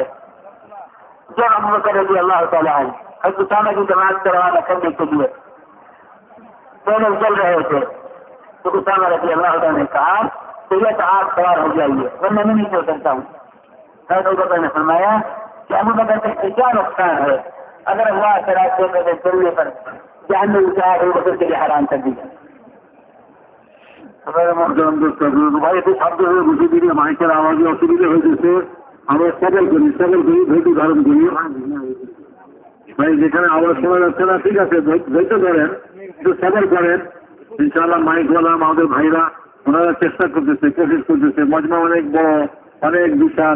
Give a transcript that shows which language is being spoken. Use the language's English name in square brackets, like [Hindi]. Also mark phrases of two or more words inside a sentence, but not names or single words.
[Urdu] جب ابو بکر [Arabic] رضی اللہ تعالیٰ عنہ [Urdu] حضرت اسامہ کی جماعت کو روانہ کرنے کے لیے پیدل چل رہے تھے تو اسامہ [Arabic] رضی اللہ تعالیٰ [Urdu] نے کہا کہ یہ تو آپ سوار ہو جائیے ورنہ میں نہیں چل سکتا ہوں. ابو بکر نے فرمایا کہ ابو بکر سے کیا نقصان ہے اگر اللہ کے راستے میں چلنے پر جہنم کی آگ ابو بکر کے لیے حرام کر دی جائے. [Bangla] ভাই খুব শব্দ হয়ে বসে দিকে মাইকের আওয়াজে অসুবিধা হয়েছে আমরা সবল করি ধৈর্য ধারণ করি ভাই যেখানে আওয়াজ শোনা যাচ্ছে না ঠিক আছে ধৈর্য ধরেন একটু সবল করেন ইনশাআল্লাহ মাইকওয়ালা আমাদের ভাইরা ওনারা চেষ্টা করতেছে কোশিশ করতেছে মজমা অনেক বড় অনেক বিশাল।